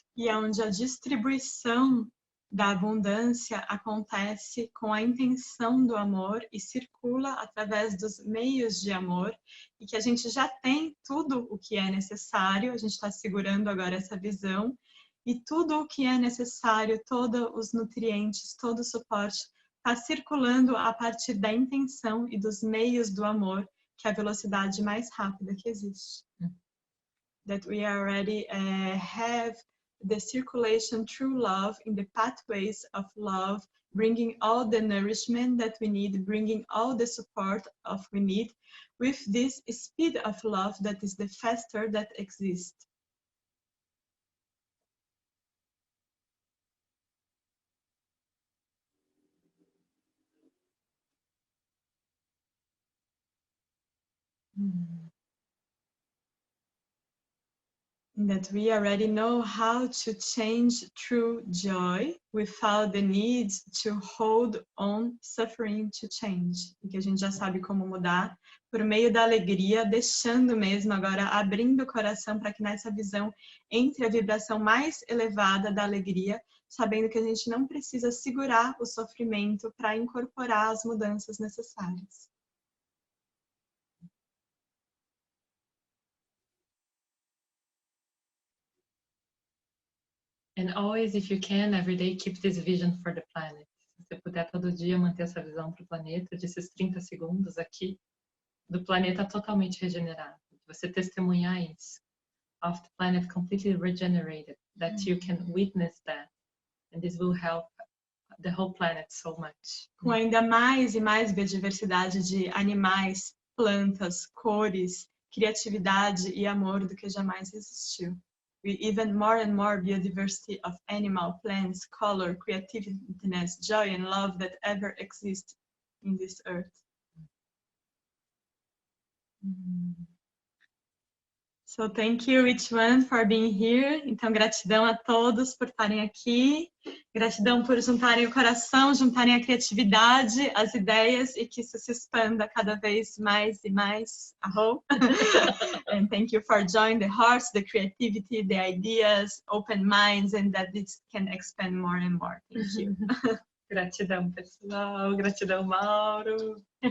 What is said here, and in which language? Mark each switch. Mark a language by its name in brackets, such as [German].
[Portuguese] E é onde a distribuição da abundância acontece com a intenção do amor e circula através dos meios de amor e que a gente já tem tudo o que é necessário, a gente está segurando agora essa visão e tudo o que é necessário, todos os nutrientes, todo o suporte está circulando a partir da intenção e dos meios do amor, que é a velocidade mais rápida que existe. [English] That we already have the circulation through love in the pathways of love, bringing all the nourishment that we need, bringing all the support of we need with this speed of love that is the faster that exists. That we already know how to change through joy without the need to hold on suffering to change. [Portuguese] E que a gente já sabe como mudar por meio da alegria, deixando mesmo agora, abrindo o coração para que nessa visão entre a vibração mais elevada da alegria, sabendo que a gente não precisa segurar o sofrimento para incorporar as mudanças necessárias. [English] And always, if you can, every day, keep this vision for the planet. [Portuguese] Se você puder todo dia manter essa visão para o planeta, desses 30 segundos aqui, do planeta totalmente regenerado. Você testemunhar isso. [English] Of the planet completely regenerated. That you can witness that. And this will help the whole planet so much. [Portuguese] Com ainda mais e mais biodiversidade de animais, plantas, cores, criatividade e amor do que jamais existiu. [English] With even more and more biodiversity of animal, plants, color, creativeness, joy and love that ever exist in this earth. So thank you each one for being here. [Portuguese] Então, gratidão a todos por estarem aqui. Gratidão por juntarem o coração, juntarem a criatividade, as ideias e que isso se expanda cada vez mais e mais. Arro. [English] And thank you for joining the hearts, the creativity, the ideas, open minds, and that this can expand more and more. Thank you. [Portuguese] Gratidão, pessoal. Gratidão, Mauro.